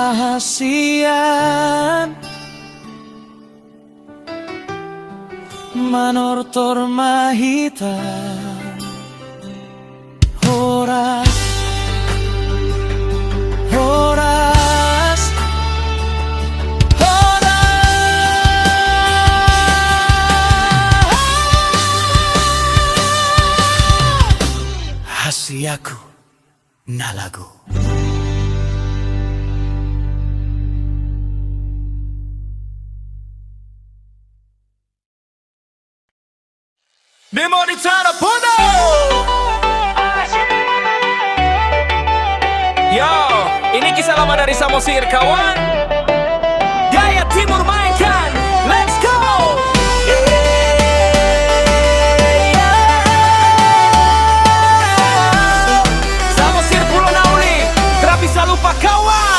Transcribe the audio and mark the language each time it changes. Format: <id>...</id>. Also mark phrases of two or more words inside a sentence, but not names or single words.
<bbc>Hasian Manortor mahita Horas Horas Horas Hasiaku Nalagu. Demonitana Puno.</bbc> <id>Yo, ini kisah lama dari Samosir kawan. Gaya Timur mainkan.</id> <en>Let's go.</en> <id>Samosir Pulau Nauli, tak bisa lupa kawan.</id>